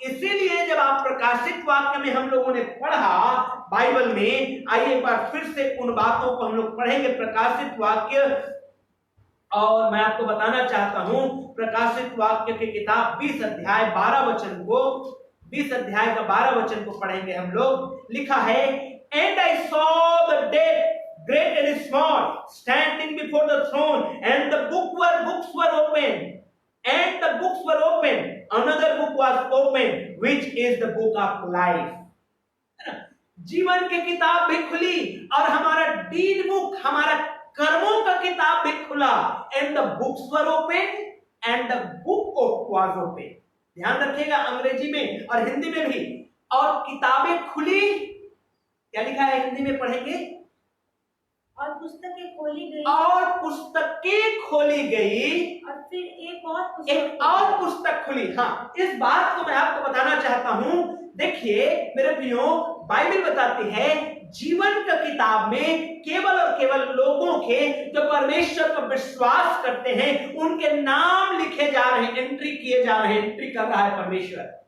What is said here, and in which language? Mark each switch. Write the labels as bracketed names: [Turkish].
[Hindi] इसीलिए जब आप प्रकाशित वाक्य में हम लोगों ने पढ़ा बाइबल में, आइए एक बार फिर से उन बातों को हम लोग पढ़ेंगे। प्रकाशित वाक्य, और मैं आपको बताना चाहता हूं प्रकाशित वाक्य की किताब 20 अध्याय 12 वचन को, 20 अध्याय का 12 वचन को पढ़ेंगे हम लोग। लिखा है, [English] And I saw the dead great and small standing before the throne, and the books were open, and the books were open. Another book was open, which is the book of life. [Hindi] जीवन की किताब भी खुली और हमारा deed book, हमारा कर्मों का किताब भी खुला। [English] And the books were open, and the book was open. [Hindi] ध्यान रखिएगा, अंग्रेजी में और हिंदी में भी। और किताबें खुली, क्या लिखा है हिंदी में पढ़ेंगे, और पुस्तकें खोली गई, और पुस्तकें खोली गई, और फिर एक और पुस्तक खुली। हाँ, इस बात को मैं आपको बताना चाहता हूं। देखिए मेरे प्रियो, बाइबल बताती है जीवन का किताब में केवल और केवल लोगों के जो परमेश्वर पर विश्वास करते हैं उनके नाम लिखे जा रहे हैं, एंट्री किए जा रहे हैं, एंट्री कर रहा है परमेश्वर।